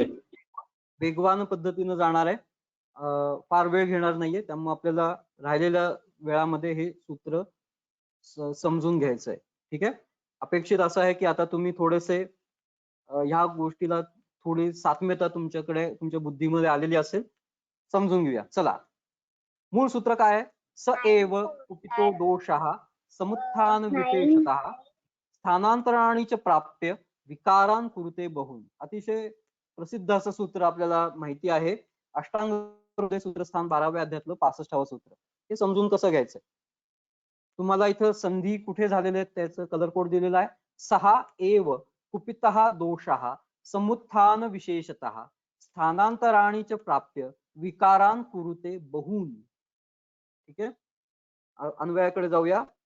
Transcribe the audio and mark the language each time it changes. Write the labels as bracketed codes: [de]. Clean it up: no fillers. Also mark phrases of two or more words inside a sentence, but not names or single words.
[mr] वेगवान पद्धतीनं जाणार आहे. फार वेळ घेणार नाहीये, त्यामुळे आपल्याला राहिलेल्या वेळामध्ये हे सूत्र समजून घ्यायचंय. ठीक आहे. अपेक्षित असं आहे की आता तुम्ही थोडेसे ह्या गोष्टीला थोडी सात्म्यता तुमच्याकडे तुमच्या बुद्धीमध्ये आलेली असेल. समजून घेऊया. चला, मूळ सूत्र काय आहे? [sa] स एव कुपितो दोषः समुत्थान विशेषतः स्थानांतराणी च प्राप्य विकारान कुरुते बहुन. [mr] अतिशय प्रसिद्ध असं सूत्र आपल्याला माहिती आहे. अष्टांग हृदय सूत्रस्थान 12व्या अध्यायातलं 65वं सूत्र. हे समजून कसं घ्यायचं? तुम्हाला इथं संधी कुठे झालेले आहेत त्याचं [en] colour code [mr] दिलेला आहे. [sa] सहा एव कुपितः दोषः समुत्थान विशेषतः स्थानांतराणी च प्राप्य विकारान कुरुते बहुन. [mr] ठीक आहे. अन्वयाकडे जाऊया.